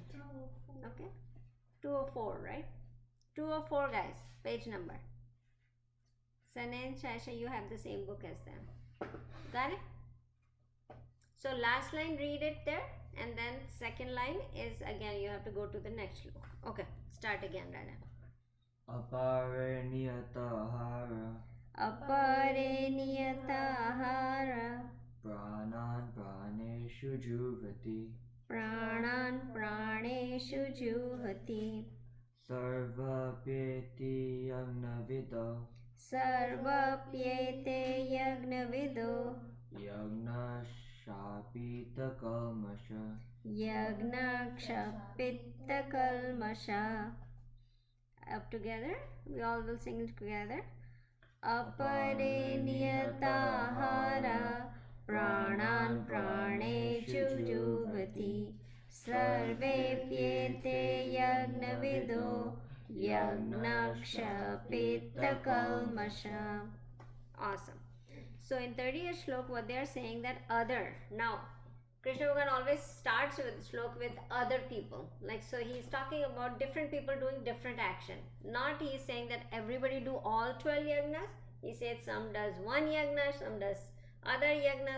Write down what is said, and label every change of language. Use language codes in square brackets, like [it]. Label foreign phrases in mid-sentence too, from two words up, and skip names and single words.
[en] Okay? 204, right? 204, guys, page number. Sanen, Shasha, you have the same book as them. Got it? So last line, read it there, and then second line is again you have to go to the next book. Okay, start again, Rana. [sa] Apare niyatahara Apare niyatahara pranan praneshu juvati pranan praneshu juhati sarvapyeti yagnavido sarvapyete yagnavido yagnashapita kalmasha yagnakshapitta kalmasha. [en] Up together, we all will sing it together. [sa] Apare niyatahara pranan praneshu juvati sarvepyete yagnavido yagnakshapitta kalmasha. [en] Awesome. So in 30th shlok, what they are saying that other. Now, Krishna Bhagavan always starts with shlok with other people. Like, so he's talking about different people doing different action. Not he is saying that everybody do all 12 yagnas. He said some does one yagna, some does other yagnas.